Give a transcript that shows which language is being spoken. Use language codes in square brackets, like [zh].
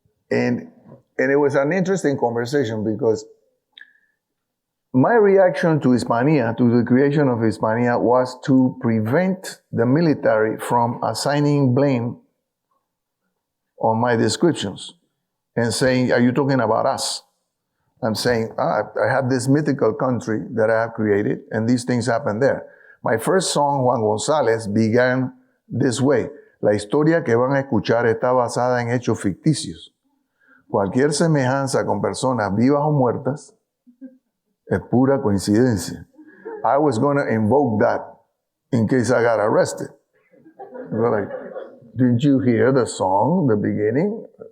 [en] And it was an interesting conversation because my reaction to Hispania, to the creation of Hispania, was to prevent the military from assigning blame on my descriptions and saying, are you talking about us? I'm saying, I have this mythical country that I have created, and these things happen there. My first song, Juan González, began this way. [es] La historia que van a escuchar está basada en hechos ficticios. Cualquier semejanza con personas vivas o muertas es pura coincidencia. [en] I was going to invoke that in case I got arrested. They were like, didn't you hear the song, the beginning?